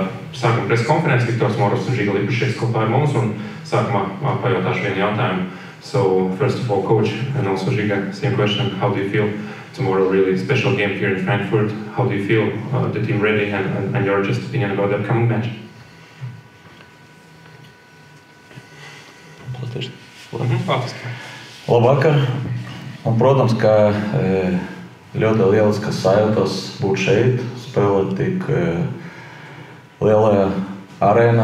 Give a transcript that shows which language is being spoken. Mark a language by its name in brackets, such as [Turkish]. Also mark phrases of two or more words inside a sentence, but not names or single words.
[Latvian] sākuma preskonferences, Viktors Moros un Žiga Lipušieks kopā ar mums, un sākumā pajautāšu vienu jautājumu. [English] So, first of all, Coach, and also Žiga, same question, how do you feel? Tomorrow, really special game here in Frankfurt. How do you feel? The team ready, and your just opinion about the upcoming match? [Latvian] Labvakar. Un, protams, ka ļoti lieliskas sajūtas būt šeit, spēlēt tik lielajā arēnā.